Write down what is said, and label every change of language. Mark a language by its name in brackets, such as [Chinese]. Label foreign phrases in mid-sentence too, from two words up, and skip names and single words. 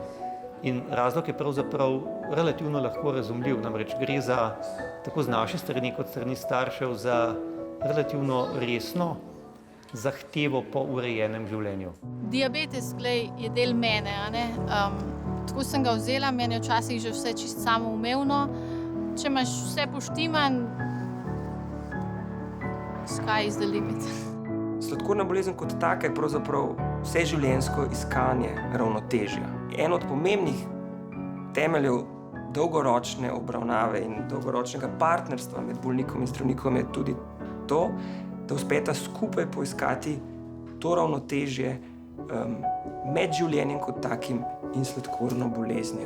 [Slovenian] In razlog je pravzaprav relativno lahko razumljiv, namreč gre za, tako z naše strani kot strani staršev, za relativno resno zahtevo po urejenem življenju. Diabetes, glej, je del mene, a ne? Tako sem ga vzela, meni je včasih že vse čisto samoumevno. Če imaš vse poštiman, [English] sky is the limit. [Slovenian] Sladkorna bolezen kot taka je pravzaprav vseživljenjsko iskanje ravnotežja. En od pomembnih temeljev dolgoročne obravnave in dolgoročnega partnerstva med bolnikom in zdravnikom je tudi to, da uspeta skupaj poiskati to ravnotežje med življenjem kot takim in sladkorno boleznijo.